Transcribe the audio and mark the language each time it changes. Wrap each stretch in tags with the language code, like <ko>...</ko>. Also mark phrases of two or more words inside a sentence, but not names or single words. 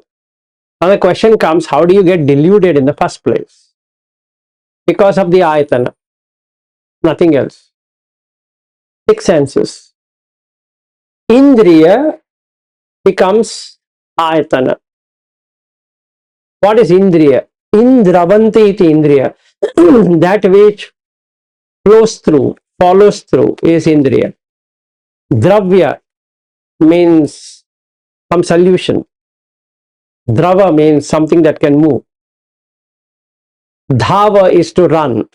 <en>Now the question comes, how do you get deluded in the first place? Because of the ayatana, nothing else. Six senses. Indriya becomes ayatana. What is indriya?</en> <sa>इन्द्रवन्ति इति इन्द्रिय.</sa> <en>That which flows through, follows through is indriya. Dravya means some solution. Drava means something that can move. Dhava is to run.</en>